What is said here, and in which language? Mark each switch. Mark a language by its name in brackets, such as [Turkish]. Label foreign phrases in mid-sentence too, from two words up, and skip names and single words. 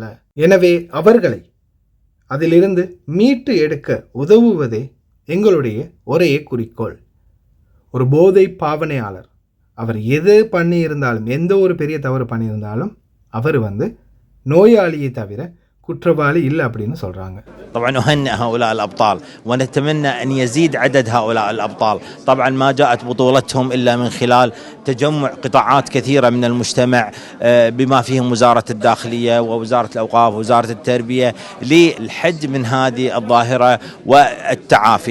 [Tamil] எனவே அவர்களை அதிலிருந்து மீட்டு எடுக்க உதவுவதே எங்களுடைய ஒரே குறிக்கோள். ஒரு போதை பாவனையாளர் அவர் எது பண்ணியிருந்தாலும், எந்த ஒரு பெரிய தவறு பண்ணியிருந்தாலும் அவர் நோயாளியை தவிர குற்றவாளி இல்லை அப்படின்னு சொல்கிறாங்க. [Arabic] طبعا أهنئ هؤلاء الأبطال ونتمنى أن يزيد عدد هؤلاء الأبطال. طبعا ما جاءت بطولتهم إلا من خلال تجمع قطاعات كثيرة من المجتمع بما فيهم وزارة الداخلية ووزارة الأوقاف ووزارة التربية للحد من هذه الظاهرة والتعافي.